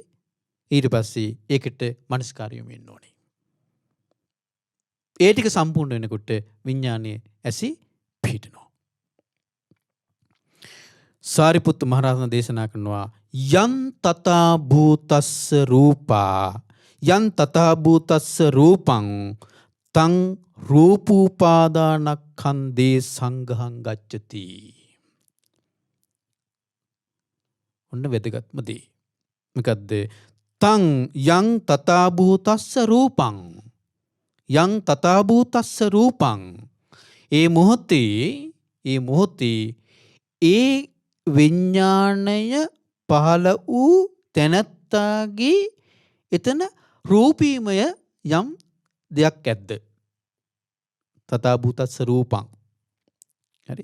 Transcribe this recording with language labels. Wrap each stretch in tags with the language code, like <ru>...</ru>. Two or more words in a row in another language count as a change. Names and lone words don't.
<si>ඊට පස්සේ ඒකට මනස්කාරය වෙන්න ඕනි. ඒ ටික සම්පූර්ණ වෙනකොට විඥානය ඇසි පිහිටනවා. සාරිපුත්ත මහරහතන් දේශනා කරනවා</si> <pi>යන් තථා භූතස්ස රූපා යන් තථා භූතස්ස රූපං තං රූපූපාදානක්ඛන්දේ සංඝං ගච්ඡති.</pi> <si>ඔන්න වැදගත්ම දේ. මොකද්ද?</si> <pi>තං යං තථාභූතස්ස රූපං. යං තථාභූතස්ස රූපං.</pi> <si>ඒ මොහොතේ ඒ විඥාණය පහළ වූ තැනැත්තාගේ එතන රූපීමය යම් දෙයක් ඇද්ද?</si> <pi>තථාභූතස්ස රූපං. හරි.</pi>